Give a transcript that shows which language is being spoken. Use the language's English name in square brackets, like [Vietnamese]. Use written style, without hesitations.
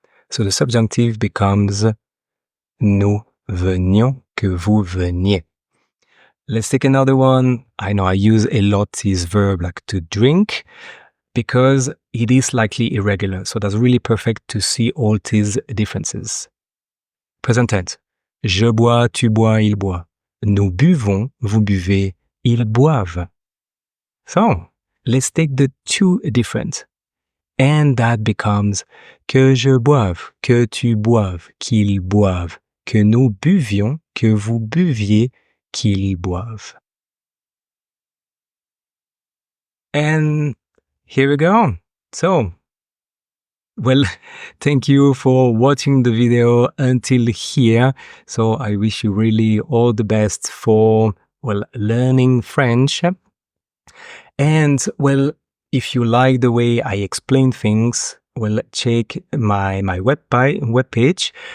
[English] So the subjunctive becomes [French] nous venions, que vous veniez. [English] Let's take another one. I know I use a lot this verb like to drink because it is slightly irregular. So that's really perfect to see all these differences. Present tense. [French] Je bois, tu bois, il boit. Nous buvons, vous buvez, ils boivent. [English] So, let's take the two different. And that becomes [French] que je boive, que tu boives, qu'ils boivent, que nous buvions, que vous buviez, qu'ils boivent. [English] And here we go. So, well, thank you for watching the video until here. So I wish you really all the best for, well, learning French. And, well, if you like the way I explain things, well, check my webpage.